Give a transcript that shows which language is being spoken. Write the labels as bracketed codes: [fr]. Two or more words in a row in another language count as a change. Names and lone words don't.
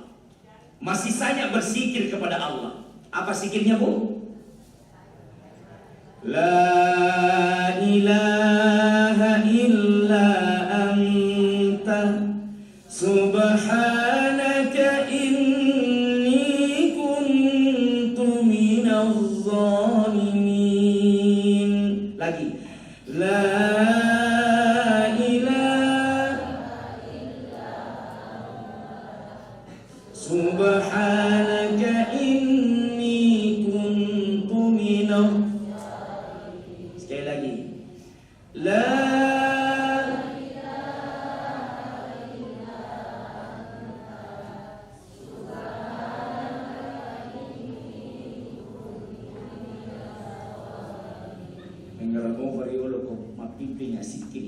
[id] Masih saja berzikir kepada Allah. Apa zikirnya, Bu? [ar] لا إله إلا أنت سبحانك إني كنت من الظالمين. [id] Lagi. [ar] لا إله إلا سبحانك إني كنت من. [ms] Sekali lagi. La pimpinnya sikit.